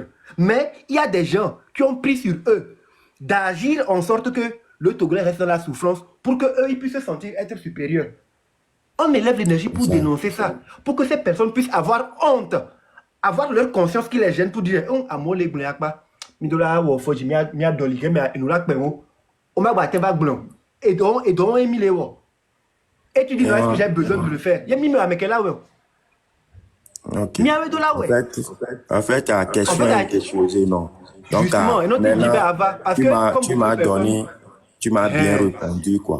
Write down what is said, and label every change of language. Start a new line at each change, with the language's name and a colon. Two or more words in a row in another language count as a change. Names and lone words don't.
French: Mais il y a des gens qui ont pris sur eux d'agir en sorte que le Togolais reste dans la souffrance pour qu'eux, ils puissent se sentir être supérieurs. On élève l'énergie pour dénoncer ça, pour que ces personnes puissent avoir honte, avoir leur conscience qui les gêne pour dire «
Ewe: Amo les blakba, midola wo foji mia doli ke mia enula pemo, o ma ba te ba blon,
French: et donc
Ewe: emile wo.
French: » Et tu dis « Non, est-ce que j'ai besoin de le faire? » Il y a mis avec là ouais. Ok. En fait, ta question a été posée, non. Donc, justement, et notre tu m'as bien répondu, quoi.